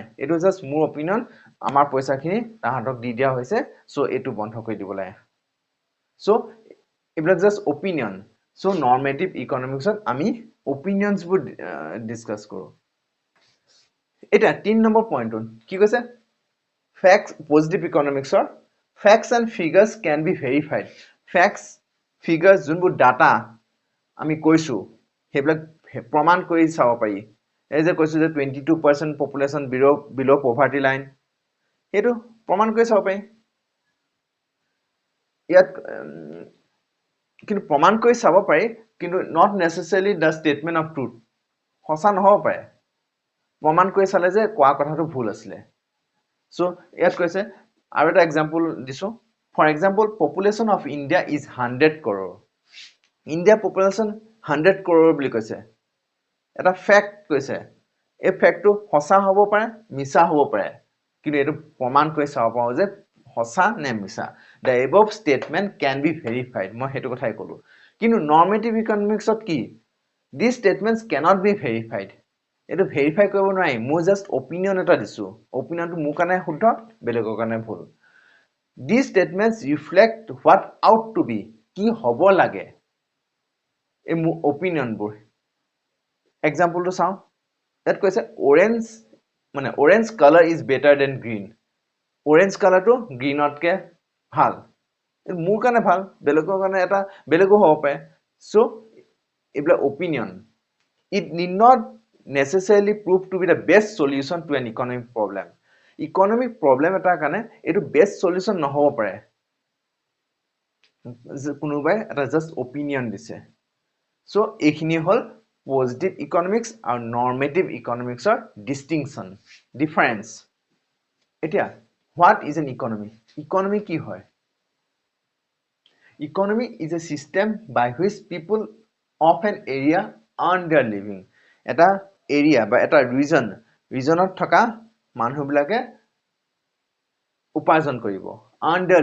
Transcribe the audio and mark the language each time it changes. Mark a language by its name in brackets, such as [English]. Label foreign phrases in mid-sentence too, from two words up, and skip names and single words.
[Assamese] এটো জাস্ট মোৰ অপিনিয়ন, আমাৰ পইচাখিনি তাহাঁতক দি দিয়া হৈছে, সো এটো বন্ধ কৰি দিবলে. সো এইবিলাক [English] just opinion. [Assamese] সো [English] normative economics [Assamese] আমি অপিনিয়নস বোৰ ডিসকাস কৰো. এটা 3 নম্বৰ পইণ্টত কি কৈছে? [English] Facts, positive economics or facts and figures can be verified. Facts, figures, [Assamese] যোনবোৰ ডাটা আমি কৈছো, হেবিলাক প্ৰমাণ কৰি চাব পাৰি. এই যে কৈছো যে 22% [English] population below poverty line, [Assamese] হেতু প্ৰমাণ কৰি চাব পাৰি. ইয়াত কিন্তু প্ৰমাণ কৰি চাব পাৰি, কিন্তু [English] not necessarily the statement of truth. [Assamese] সঁচা নহব পাৰে. প্ৰমাণ কৰি চালে যে কোৱা কথাটো ভুল আছিলে. সো ইয়াত কৈছে আৰু এটা এক্সাম্পল দিছো. [English] For example, population of India is 100 crore. [Assamese] ইণ্ডিয়া পপুলেশ্যন 100 crore বুলি কৈছে. এটা ফেক্ট কৈছে. এই ফেক্টটো সঁচা হ'ব পাৰে, মিছা হ'ব পাৰে, কিন্তু এটো প্ৰমাণ কৰি চাব পাৰো যে সঁচা নে মিছা. [English] The above statement can be verified. [Assamese] মই হেতু কথাই কলো. কিন্তু [English] normative economics [Assamese] কি? [English] These statements cannot be verified. [Assamese] এটো ভেৰিফাই কৰিব নোৱাৰি. মই [English] just opinion [Assamese] এটা দিছো. অপিনিয়নটো মোৰ কাৰণে শুদ্ধ, বেলেগৰ কাৰণে ভুল. [English] These statements reflect what ought to be. [Assamese] কি হ'ব লাগে, এই মোৰ অপিনিয়নবোৰ. এক্সাম্পলটো চাওঁ. ইয়াত কৈছে [English] orange colour is better than green. orange colour [Assamese] গ্ৰীণতকে ভাল. মোৰ কাৰণে ভাল, বেলেগৰ কাৰণে এটা বেলেগো হ'ব পাৰে. সো এইবিলাক অপিনিয়ন. [English] It need not necessarily prove to be the best solution to an economic problem. Economic problem [Assamese] এটাৰ কাৰণে এইটো [English] best solution [Assamese] নহব পাৰে. কোনোবাই এটা [English] just opinion [Assamese] দিছে. [English] So [Assamese] এইখিনি হল [English] positive economics আৰু normative economics difference এতিয়া what is an economy economy [Assamese] কি হয় [English] economy is a system by which people of an area earn their living [Assamese] এটা এৰিয়া বা এটা ৰিজনত থকা মানুহবিলাকে উপাৰ্জন কৰিব [English] earn their